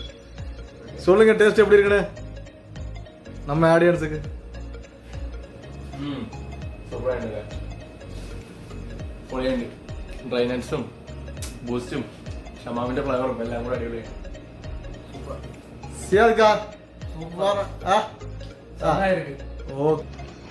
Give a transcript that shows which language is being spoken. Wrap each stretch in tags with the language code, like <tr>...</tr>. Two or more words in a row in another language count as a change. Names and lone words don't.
<ta>சொல்லுங்க டேஸ்ட் எப்படி இருக்குன்னு நம்ம ஆடியன்ஸுக்கு.</ta> <ml>സൂപ്പറായിട്ടുണ്ട്. പൊളിയുണ്ട്. ഡ്രൈ നട്ട്സും ബൂസ്റ്റും ഷമാമിന്റെ ഫ്ലേവറും എല്ലാം കൂടെ അടിപൊളിയാണ്. സിയാദ് സൂപ്പർ. ആ இருக்கு. ஓகே.</ml>